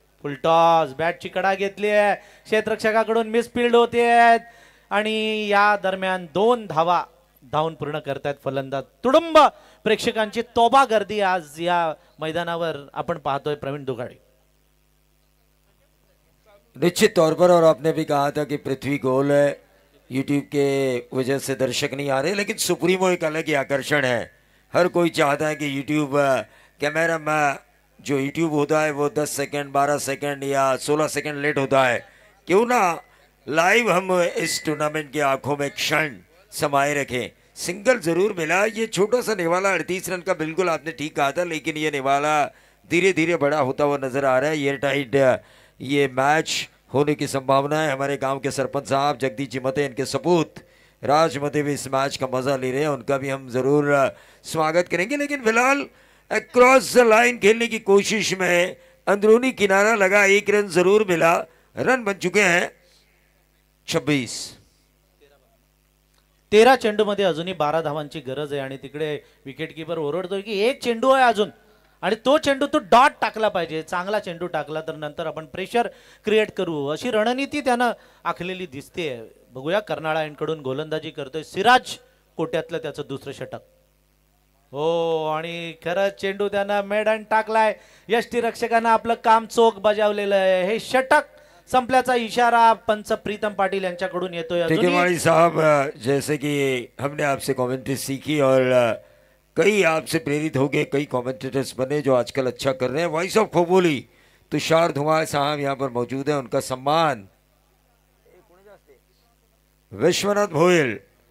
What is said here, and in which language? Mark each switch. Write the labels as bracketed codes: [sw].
[mr] Full toss बॅटची कडा घेतली आहे क्षेत्ररक्षकाकडून misfield होते आहेत आणि या दरम्यान 2 धावा धावून पूर्ण करतायत फलंदाज. तुडुंब प्रेक्षकांची तोबा गर्दी आज या मैदानावर आपण पाहतोय प्रवीण दुगाडे. [hi] निश्चित तौर पर और आपने भी कहा था कि पृथ्वी गोल है यूट्यूब के वजह से दर्शक नहीं आ रहे लेकिन सुप्रीमो एक अलग ही आकर्षण है. हर कोई चाहता है कि यूट्यूब कैमरा में जो यूट्यूब होता है वो 10 सेकंड 12 सेकंड या 16 सेकंड लेट होता है. क्यों ना लाइव हम इस टूर्नामेंट की आंखों में क्षण समाये रखें. सिंगल जरूर मिला. ये छोटा सा निवाला 38 रन का बिल्कुल आपने ठीक कहा था लेकिन ये निवाला धीरे धीरे बड़ा होता हुआ नजर आ रहा है. एयर टाइट ये मैच होने की संभावना है. हमारे गांव के सरपंच साहब जगदीश जी मते इनके सपूत राज मते भी इस मैच का मजा ले रहे हैं. उनका भी हम जरूर स्वागत करेंगे. लेकिन फिलहाल अक्रॉस द लाइन खेलने की कोशिश में अंदरूनी किनारा लगा. 1 रन जरूर मिला. रन बन चुके हैं 26. [mr] 13 चेंडूमध्ये अजूनही 12 धावांची गरज आहे आणि तिकडे विकेट किपर ओरडतोय की एक चेंडू आहे अजून आणि तो चेंडू तो डॉट टाकला पाहिजे. चांगला चेंडू टाकला तर नंतर आपण प्रेशर क्रिएट करू अशी रणनीती त्यानं आखलेली दिसते. बघूया कर्नाळा यांकडून गोलंदाजी करतोय सिराज कोट्यातलं त्याचं दुसरं षटक. हो आणि खरंच चेंडू त्यानं मेडन टाकलाय. यष्टीरक्षकानं आपलं काम चोख बजावलेलं आहे. हे षटक संपल्याचा इशारा पंच प्रीतम पाटील यांच्याकडून येतोय. [hi] टिकेमाळी साहब जैसे कि हमने आपसे कमेंट्री सीखी और कई आपसे प्रेरित हो गए. कई कमेंटेटर्स बने जो आजकल अच्छा कर रहे हैं. वॉइस ऑफ खोबोली तुषार धुमाल साहब यहाँ पर मौजूद हैं. उनका सम्मान विश्वनाथ भोयल.